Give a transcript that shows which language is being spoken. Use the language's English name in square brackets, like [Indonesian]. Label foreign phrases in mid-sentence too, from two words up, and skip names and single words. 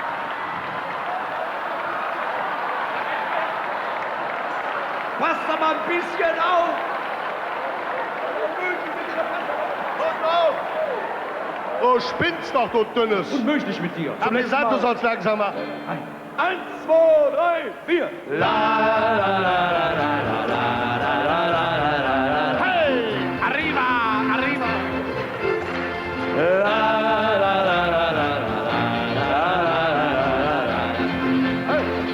[German] Passt doch mal ein bisschen auf! Du spinnst doch, du Dünnes. Unmöglich mit dir. Hab gesagt, du sollst langsam machen. 1, 2, 3, 4. La, la, la, la, la, la, la, la. [Spanish] Hey, arriba, arriba. La, la, la, la, la, la, la. Hey.